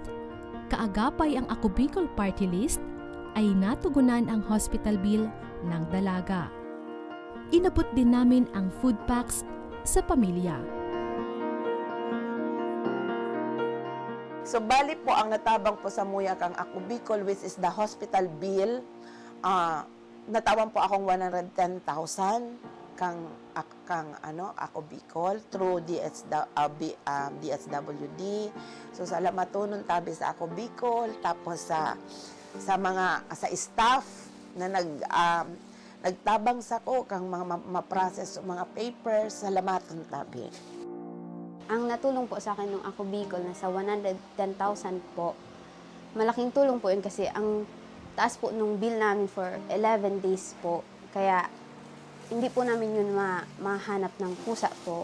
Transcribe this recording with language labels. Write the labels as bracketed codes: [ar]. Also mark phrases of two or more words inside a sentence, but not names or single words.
[tl] Kaagapay ang Ako Bicol Party List ay natugunan ang hospital bill ng dalaga. Inabot din namin ang food packs sa pamilya. [bik] So, bali po ang natabang po sa muyak ang Ako Bicol, [en] which is the hospital bill. [bik] Natawan po akong 110,000 kang Ako Bicol through DSWD. So, salamat po nun tabi sa Ako Bicol, tapos sa staff na nagtabang sa ko kang mga ma-process mga papers, salamat nun tabi. [tl] Ang natulong po sa akin nung Ako Bicol na sa 110,000 po, malaking tulong po yun kasi ang taas po nung bill namin [en] for 11 days [tl] po. Kaya hindi po namin yun mahanap ng pusa po.